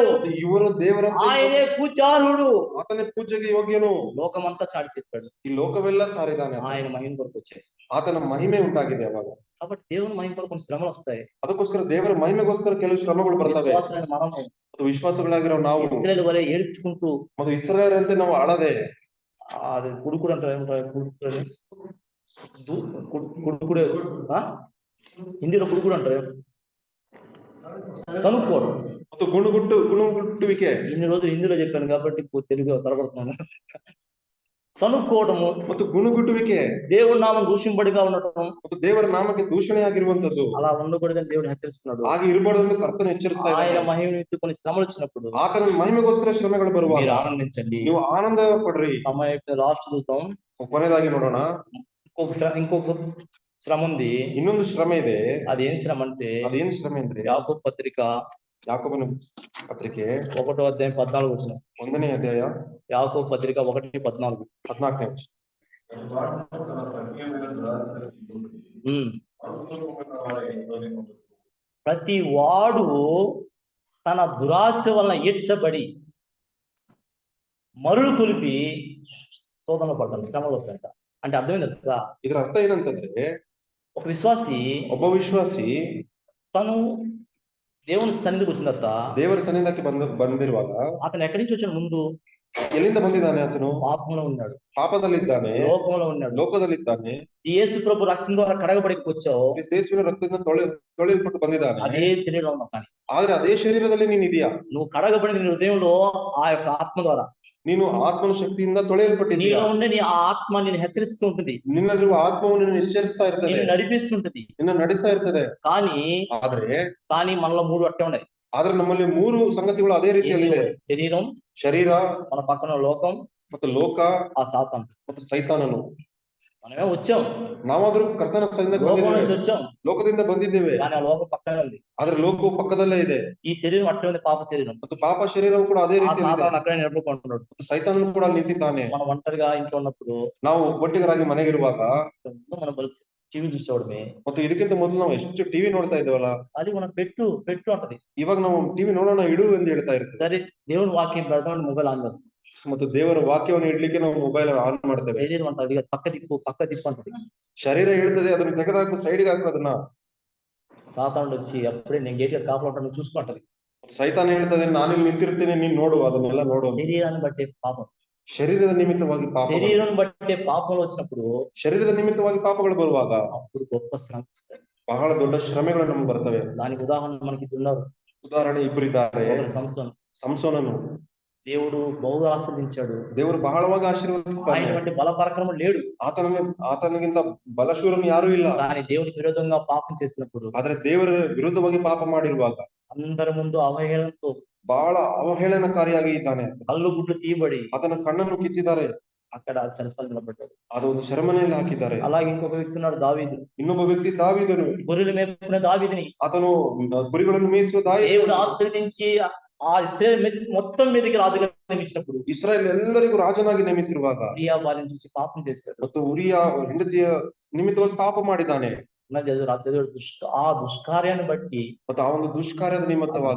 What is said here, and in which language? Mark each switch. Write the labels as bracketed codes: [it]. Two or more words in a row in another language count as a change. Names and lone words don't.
[kn] ಇವರು ದೇವರ [te] ఆయనే పూజార్హుడు, [kn] ಆತನೇ ಪೂಜೆಗೆ ಯೋಗ್ಯನು, [te] లోకమంతా చాటి చెప్పాడు. [kn] ಈ ಲೋಕವೆಲ್ಲ ಸಾರಿದ್ದಾನೆ. [te] ఆయన మహిమ కొరకు వచ్చాయి. [kn] ಆತನ ಮಹಿಮೆ ಉಂಟಾಗಿದೆ ಅವಾಗ. [te] కాబట్టి దేవుని మహిమ కొరకు కొన్ని శ్రమలు వస్తాయి. [kn] ಅದಕ್ಕೋಸ್ಕರ ದೇವರ ಮಹಿಮೆಗೋಸ್ಕರ ಕೆಲವು ಶ್ರಮಗಳು ಬರ್ತವೆ. [te] విశ్వాసమైన మనము, [kn] ಮತ್ತು ವಿಶ್ವಾಸಗಳಾಗಿರೋ ನಾವು, [te] ఇశ్రాయేలు వలె ఏడ్చుకుంటూ, [kn] ಮತ್ತು ಇಸ್ರಾಯೇಲರಂತೆ ನಾವು ಅಳದೆ, [te] అది కుడుకుడు అంటారు, కుడుకుడే, హిందీలో కుడుకుడు అంటారు, సనుక్కోడు, [kn] ಮತ್ತು ಗುಣಗುಟ್ಟುವಿಕೆ. [te] ఇన్ని రోజులు హిందీలో చెప్పాను కాబట్టి తెలుగు తలపడుతున్నాను. సనుక్కోవడము, [kn] ಮತ್ತು ಗುಣಗುಟ್ಟುವಿಕೆ [te] దేవుడి నామం దూషింపడిగా ఉండటం, [kn] ಮತ್ತು ದೇವರ ನಾಮಕ್ಕೆ ದೂಷಣೆಯಾಗಿರುವಂತದ್ದು [te] అలా ఉండకూడదని దేవుడు హెచ్చరిస్తున్నాడు. [kn] ಹಾಗೆ ಇರಬಾರ್ದು ಕರ್ತನ ಎಚ್ಚರಿಸ್ತಾ [te] ఆయన [kn] ಇದ್ದಾನೆ. [te] మహిమ నిమిత్తం కొన్ని శ్రమలు వచ్చినప్పుడు [kn] ಆತನ ಮಹಿಮೆಗೋಸ್ಕರ ಶ್ರಮೆಗಳು ಬರುವಾಗ [te] మీరు ఆనందించండి. [kn] ನೀವು ಆನಂದ ಪಡ್ರಿ. [te] సమయం లాస్ట్ చూద్దాం. [kn] ಕೊನೆಯದಾಗಿ ನೋಡೋಣ, [te] ఇంకొక శ్రమ ఉంది. [kn] ಇನ್ನೊಂದು ಶ್ರಮೆ ಇದೆ. [te] అదేం శ్రమ అంటే [kn] ಅದೇನ್ ಶ್ರಮೆ ಅಂದ್ರೆ [te] యాకోబు పత్రిక [kn] ಯಾಕೋಬನ ಪತ್ರಿಕೆ [te] 1వ అధ్యాయం 14 వచనం. [kn] 1ನೇ ಅಧ್ಯಾಯ [te] యాకోబు పత్రిక 1:14. [kn] 14ನೇ ವಚನ. [te] ప్రతి వాడు తన దురాశ వలన ఈడ్చబడి మరులు కొలిపి శోధనలో పడ్డాడు, శ్రమలు వస్తాయంట. అంటే అర్థమైంది తెలుసా? [kn] ಇದರ ಅರ್ಥ ಏನಂತಂದ್ರೆ, [te] ఒక విశ్వాసి [kn] ಒಬ್ಬ ವಿಶ್ವಾಸಿ [te] తను దేవుని సన్నిధికి వచ్చిన తర్వాత [kn] ದೇವರ ಸನ್ನಿಧಾನಕ್ಕೆ ಬಂದಿರುವಾಗ [te] అతను ఎక్కడి నుంచి వచ్చిన ముందు [kn] ಎಲ್ಲಿಂದ ಬಂದಿದ್ದಾನೆ? ಆತನು [te] పాపంలో ఉన్నాడు, [kn] ಪಾಪದಲ್ಲಿದ್ದಾನೆ, [te] లోకంలో ఉన్నాడు. [kn] ಲೋಕದಲ್ಲಿದ್ದಾನೆ. [te] ఈ యేసు ప్రభు రక్తం ద్వారా కడగబడికి వచ్చావు, [kn] ಯೇಸುವಿನ ರಕ್ತದಿಂದ ತೊಳೆಯಲ್ಪಟ್ಟು ಬಂದಿದ್ದಾನೆ. [te] అదే శరీరంలో ఉన్నావు. కానీ [kn] ಆದ್ರೆ ಅದೇ ಶರೀರದಲ್ಲಿ ನೀನ್ ಇದೆಯಾ? [te] నువ్వు కడగబడిన నీ హృదయంలో ఆ యొక్క ఆత్మ ద్వారా [kn] ನೀನು ಆತ್ಮನ ಶಕ್ತಿಯಿಂದ ತೊಳೆಯಲ್ಪಟ್ಟಿದ್ದೀಯಾ. [te] నీలో ఉండే నీ ఆ ఆత్మ నిన్ను హెచ్చరిస్తూ ఉంటుంది, [kn] ನಿನ್ನಲ್ಲಿರುವ ಆತ್ಮವು ನಿನ್ನ ಎಚ್ಚರಿಸ್ತಾ ಇರ್ತದೆ, [te] నిన్ను నడిపిస్తుంటది. [kn] ನಿನ್ನ ನಡೆಸ್ತಾ ಇರ್ತದೆ. [te] కానీ మనలో 3 అట్టే ఉన్నాయి. [kn] ಆದ್ರೆ ನಮ್ಮಲ್ಲಿ 3 ಸಂಗತಿಗಳು ಅದೇ ರೀತಿಯಲ್ಲಿದೆ. [te] శరీరం, [kn] ಶರೀರ, [te] మన పక్కన లోకం, [kn] ಮತ್ತು ಲೋಕ, [te] ఆ సాతాను. [kn] ಮತ್ತು ಸೈತಾನನು. [te] మనమే వచ్చాం, [kn] ನಾವಾದ್ರೂ ಕರ್ತನ ಸನ್ನಿಧಿಗೆ [te] లోకం నుంచి [kn] ಬಂದಿದ್ದೇವೆ, [te] వచ్చాం, [kn] ಲೋಕದಿಂದ ಬಂದಿದ್ದೇವೆ. [te] కానీ ఆ లోకం పక్కనే ఉంది. [kn] ಆದ್ರೆ ಲೋಕವು ಪಕ್ಕದಲ್ಲೇ ಇದೆ. [te] ఈ శరీరం అట్టే ఉంది, పాప శరీరం. [kn] ಮತ್ತು ಪಾಪ ಶರೀರವು ಕೂಡ ಅದೇ [te] ఆ [kn] ರೀತಿಯಲ್ಲಿ ಇದೆ. [te] సాతాను అక్కడే నిలబడుకుంటున్నాడు. [kn] ಸೈತಾನನು ಕೂಡ ಅಲ್ಲಿ ನಿಂತಿದ್ದಾನೆ. [te] మనం ఒంటరిగా ఇంట్లో ఉన్నప్పుడు [kn] ನಾವು ಒಟ್ಟಿಗರಾಗಿ ಮನೆಗಿರುವಾಗ [te] మనం టీవీ చూసేవాడమే. [kn] ಮತ್ತು ಇದಕ್ಕಿಂತ ಮೊದಲು ನಾವು ಎಷ್ಟು ಟಿವಿ ನೋಡ್ತಾ ಇದ್ದೇವಲ್ಲ, [te] అది మనం పెట్టు పెట్టు అంటది. [kn] ಇವಾಗ ನಾವು ಟಿವಿ ನೋಡೋಣ ಇಡು ಎಂದು ಹೇಳ್ತಾ ಇರ್ತೀವಿ. [te] సరే దేవుని వాక్యం పెడతామని మొబైల్ ఆన్ చేస్తాం. [kn] ಮತ್ತು ದೇವರ ವಾಕ್ಯವನ್ನು ಇಡ್ಲಿಕ್ಕೆ ನಾವು ಮೊಬೈಲ್ ಆನ್ ಮಾಡ್ತೇವೆ. [te] శరీరం అంటది పక్క దిప్పు అంటది. [kn] ಶರೀರ ಹೇಳ್ತದೆ ಅದನ್ನ ತೆಗೆದಾಕು, ಸೈಡ್ಗೆ ಹಾಕು ಅದನ್ನ. [te] సాతానుడు వచ్చి అప్పుడే నేను గేట్ కాపలా ఉంటాను చూసుకుంటది. [kn] ಸೈತಾನ ಹೇಳ್ತದೆ ನಾನಿಲ್ಲಿ ನಿಂತಿರ್ತೀನಿ, ನೀನ್ ನೋಡು, ಅದನ್ನೆಲ್ಲ ನೋಡು. [te] శరీరాన్ని బట్టే పాపం, [kn] ಶರೀರದ ನಿಮಿತ್ತವಾಗಿ ಪಾಪ, [te] శరీరం బట్టే పాపంలో వచ్చినప్పుడు, [kn] ಶರೀರದ ನಿಮಿತ್ತವಾಗಿ ಪಾಪಗಳು ಬರುವಾಗ [te] అప్పుడు గొప్ప శ్రమ వస్తాయి. [kn] ಬಹಳ ದೊಡ್ಡ ಶ್ರಮೆಗಳು ನಮ್ಗೆ ಬರ್ತವೆ. [te] దానికి ఉదాహరణ మనకి ఉన్నారు. [kn] ಉದಾಹರಣೆ ಇಬ್ಬರಿದ್ದಾರೆ. ಸಂಸೋನನು [te] దేవుడు బహుగా ఆశీర్వదించాడు. [kn] ದೇವರು ಬಹಳವಾಗಿ ಆಶೀರ್ವದಿಸ್ತಾನೆ. [te] ఆయన వంటి బల పరాక్రమం లేడు, [kn] ಆತನಿಗಿಂತ ಬಲಶೂರನು ಯಾರು ಇಲ್ಲ. [te] కానీ దేవునికి విరోధంగా పాపం చేసినప్పుడు, [kn] ಆದ್ರೆ ದೇವರ ವಿರುದ್ಧವಾಗಿ ಪಾಪ ಮಾಡಿರುವಾಗ [te] అందరి ముందు అవహేళనతో [kn] ಬಹಳ ಅವಹೇಳನಕಾರಿಯಾಗಿ ಇದ್ದಾನೆ. [te] కళ్ళు గుడ్లు తీయబడి [kn] ಆತನ ಕಣ್ಣನ್ನು ಕಿತ್ತಿದ್ದಾರೆ, [te] అక్కడ చెరసాలలో నిలబడ్డాడు. [kn] ಅದು ಒಂದು ಸೆರೆಮನೆಯಲ್ಲಿ ಹಾಕಿದ್ದಾರೆ. [te] అలాగే ఇంకొక వ్యక్తి ఉన్నాడు, దావీదు. [kn] ಇನ್ನೊಬ್ಬ ವ್ಯಕ್ತಿ ದಾವೀದನು, [te] గొర్రెలు మేపుకునే దావీదుని [kn] ಆತನು ಕುರಿಗಳನ್ನು ಮೇಯಿಸುವ [te] దేవుడు ఆశీర్వదించి ఆ ఇశ్రాయేలు మొత్తం మీదకి రాజుగా నియమించినప్పుడు, [kn] ಇಸ್ರಾಯೇಲ್ ಎಲ್ಲರಿಗೂ ರಾಜನಾಗಿ ನೇಮಿಸಿರುವಾಗ [te] ఉరియా బాల్యం చూసి పాపం చేశాడు. [kn] ಮತ್ತು ಉರಿಯ ಹೆಂಡತಿಯ ನಿಮಿತ್ತವಾಗಿ ಪಾಪ ಮಾಡಿದ್ದಾನೆ. [te] ఆ దుష్కార్యాన్ని బట్టి [kn] ಮತ್ತು ಆ ಒಂದು ದುಷ್ಕಾರ್ಯದ ನಿಮಿತ್ತವಾಗಿ